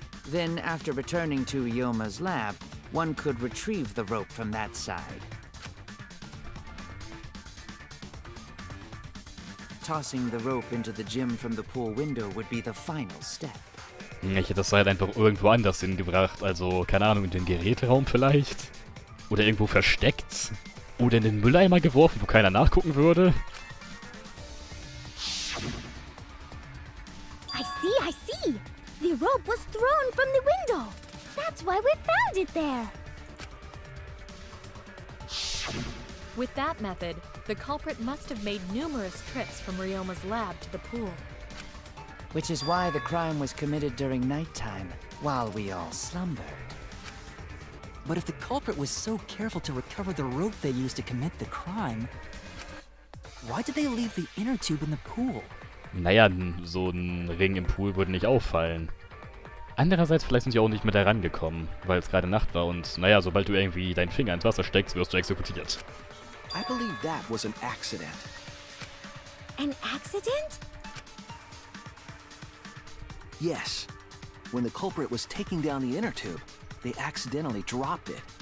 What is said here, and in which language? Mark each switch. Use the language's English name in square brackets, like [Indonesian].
[English] Then, after returning to Ryoma's lab, one could retrieve the rope from that side. Tossing the rope into the gym from the pool window would be the final step. [German] Ich hätte das halt einfach irgendwo anders hingebracht. Also, keine Ahnung, in den Geräteraum vielleicht? Oder irgendwo versteckt? Oder in den Mülleimer geworfen, wo keiner nachgucken würde? [English] I see. The rope was thrown from the window. That's why we found it there. With that method, the culprit must have made numerous trips from Ryoma's lab to the pool. Which is why the crime was committed during nighttime, while we all slumbered. But if the culprit was so careful to recover the rope they used to commit the crime, why did they leave the inner tube in the pool? [German] Naja, so ein Ring im Pool würde nicht auffallen. Andererseits, vielleicht sind sie auch nicht mehr da rangekommen, weil es gerade Nacht war und, naja, sobald du irgendwie deinen Finger ins Wasser steckst, wirst du exekutiert. [English] I believe that was an accident. An accident? Yes. When the culprit was taking down the inner tube, they accidentally dropped it.